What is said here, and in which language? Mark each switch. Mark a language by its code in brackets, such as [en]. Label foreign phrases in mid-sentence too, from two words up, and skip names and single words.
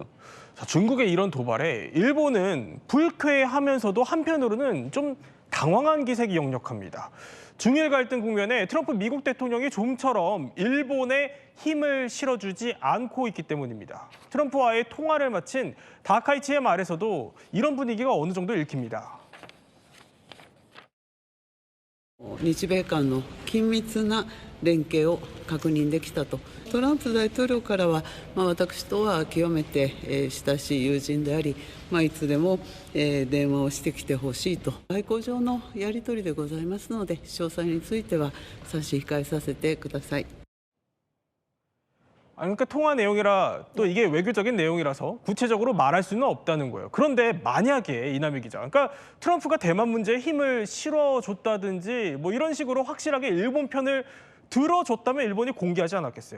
[ko] 자, 중국의 이런 도발에 일본은 불쾌하면서도 한편으로는 좀 당황한 기색이 역력합니다. 중일 갈등 국면에 트럼프 미국 대통령이 좀처럼 일본에 힘을 실어주지 않고 있기 때문입니다. 트럼프와의 통화를 마친 다카이치의 말에서도 이런 분위기가 어느 정도 읽힙니다. [ja] 日米間の緊密な連携を確認できたと。トランプ大統領からは、私とは極めて、親しい友人であり、いつでも、電話をしてきてほしいと。外交上のやり取りでございますので、詳細については差し控えさせてください。 [ko] 그러니까 통화 내용이라 또 이게 외교적인 내용이라서 구체적으로 말할 수는 없다는 거예요. 그런데 만약에 이남희 기자, 그러니까 트럼프가 대만 문제에 힘을 실어줬다든지 뭐 이런 식으로 확실하게 일본 편을 들어줬다면 일본이 공개하지 않았겠어요.